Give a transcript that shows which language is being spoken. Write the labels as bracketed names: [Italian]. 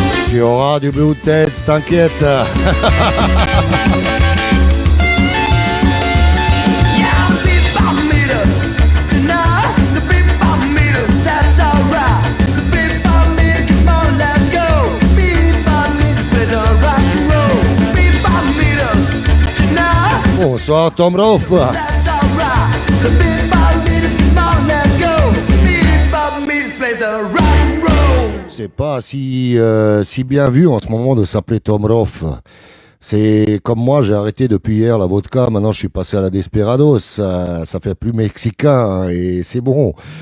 [French] Il y aura du Blue Teds, t'inquiète. [English] Yeah, the bebop meters tonight. The bebop meters, that's alright. The bebop meters, come on, let's go. Bebop meters plays a rock and roll. Bebop meters tonight. [French] Bonsoir Tom Roth. [English] That's alright. The bebop meters, come on, let's go. Bebop meters plays a rock and roll. [French] C'est pas si bien vu en ce moment de s'appeler Tom Roth. C'est comme moi, j'ai arrêté depuis hier la vodka, maintenant je suis passé à la Desperados, ça fait plus mexicain hein, et c'est bon.